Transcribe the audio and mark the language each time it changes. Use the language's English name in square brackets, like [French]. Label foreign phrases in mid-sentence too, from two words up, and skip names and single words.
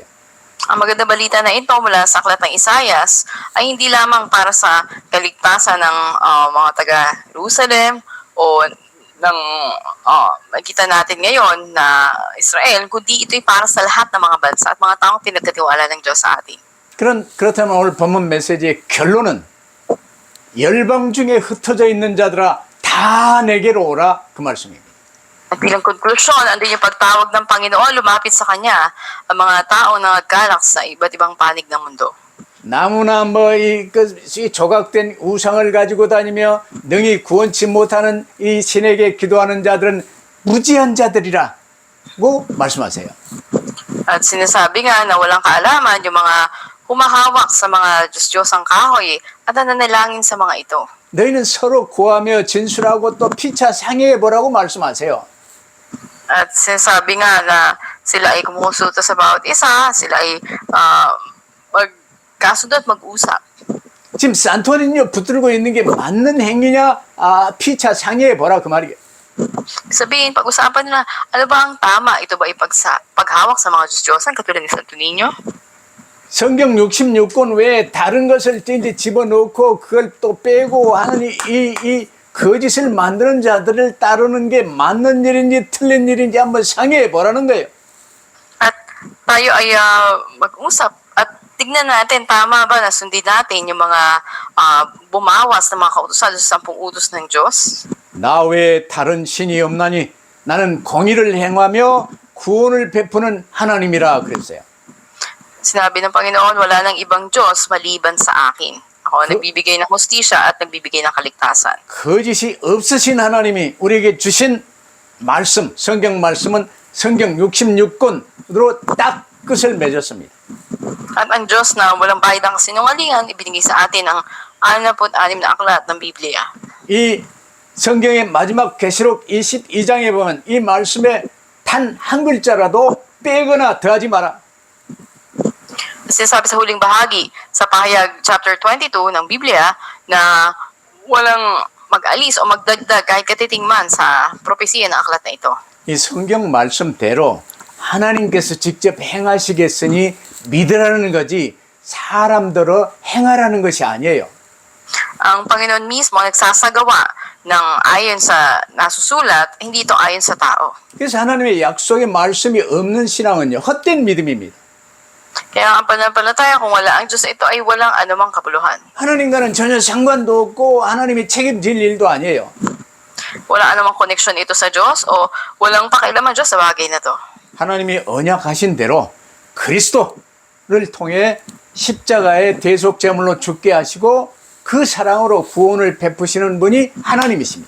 [Filipino] Ang maganda balita na ito mula sa aklat ng Isayas ay hindi lamang para sa kaligtasan ng mga taga-Jerusalem o ng makita natin ngayon na Israel, kundi ito'y para sa lahat ng mga bansa at mga taong pinagkatiwala ng Diyos sa atin. [Korean] 그렇다면 오늘 본문 메시지의 결론은 열방 중에 흩어져 있는 자들아 다 내게로 오라 그 말씀입니다. [Filipino] At bilang konklusyon, andun yung pagtawag ng Panginoon, lumapit sa Kanya ang mga tao na nagkalak sa iba't ibang panig ng mundo. [Korean] 나무나 이 조각된 우상을 가지고 다니며 능히 구원치 못하는 이 신에게 기도하는 자들은 무지한 자들이라고 말씀하세요. [Filipino] At sinasabi nga na walang kaalaman yung mga humahawak sa mga Diyos-Diyosang kahoy at nananalangin sa mga ito. [Korean] 너희는 서로 구하며 진술하고 또 피차 상의해 보라고 말씀하세요. [Filipino] At sinasabi nga na sila ay kumukonsulta sa bawat isa, sila ay magkasundo at mag-usap. [Korean] 지금 산토니는요 붙들고 있는 게 맞는 행위냐 피차 상의해 보라 그 말이에요. [Filipino] Sabihin, pag-usapan nila, ano ba ang tama? Ito ba ay paghawak sa mga Diyos-Diyosan katulad ni Santo Niño? [Korean] 성경 66권 외에 다른 것을 이제 집어넣고 그걸 또 빼고 하는 이 거짓을 만드는 자들을 따르는 게 맞는 일인지 틀린 일인지 한번 상의해 보라는 거예요. [Filipino] At tayo ay mag-usap at tignan natin tama ba na sundin natin yung mga bumawas na mga kautusan sa 10 utos ng Diyos. [Korean] 나 외에 다른 신이 없나니 나는 공의를 행하며 구원을 베푸는 하나님이라 그랬어요. [Filipino] Sinabi ng Panginoon, wala nang ibang Diyos maliban sa akin. Ako ang nagbibigay ng hustisya at nagbibigay ng kaligtasan. [Korean] 거짓이 없으신 하나님이 우리에게 주신 말씀, 성경 말씀은 성경 66권으로 딱 끝을 맺었습니다. [Filipino] At ang Diyos na walang bayad ng kasinungalingan, ibinigay sa atin ang 66 na aklat ng Biblia. [Korean] 이 성경의 마지막 계시록 22장에 보면 이 말씀에 단 한 글자라도 빼거나 더하지 마라. [Filipino] Sinasabi sa huling bahagi sa pahayag chapter 22 ng Biblia na walang mag-alis o magdagdag kahit katiting man sa propesiya ng aklat na ito. [Korean] 이 성경 말씀대로 하나님께서 직접 행하시겠으니 믿으라는 거지 사람들어 행하라는 것이 아니에요. [Filipino] Ang Panginoon mismo nagsasagawa ng ayon sa nasusulat, hindi ito ayon sa tao. [Korean] 그래서 하나님의 약속의 말씀이 없는 신앙은요 헛된 믿음입니다. [Filipino] Kaya ang pananampalataya kung wala ang Diyos, ito ay walang anumang kapuluhan. [Korean] 하나님과는 전혀 상관도 없고 하나님이 책임질 일도 아니에요. [Filipino] Wala anumang koneksyon ito sa Diyos o walang pakialaman Diyos sa bagay na to. [Korean] 하나님이 언약하신 대로 그리스도를 통해 십자가의 대속제물로 죽게 하시고 그 사랑으로 구원을 베푸시는 분이 하나님이십니다.